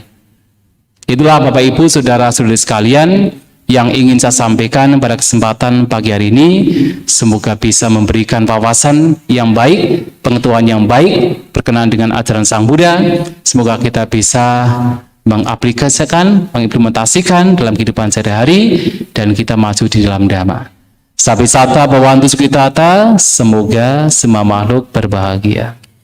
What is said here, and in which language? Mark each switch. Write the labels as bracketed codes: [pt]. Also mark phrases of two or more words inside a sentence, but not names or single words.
[id] Itulah Bapak Ibu Saudara-saudari sekalian yang ingin saya sampaikan pada kesempatan pagi hari ini. Semoga bisa memberikan wawasan yang baik, pengetahuan yang baik berkenaan dengan ajaran Sang Buddha. Semoga kita bisa mengaplikasikan, mengimplementasikan dalam kehidupan sehari-hari, dan kita maju di dalam Dhamma. [pi] Sabi sata bawantu sukitata, [id] semoga semua makhluk berbahagia.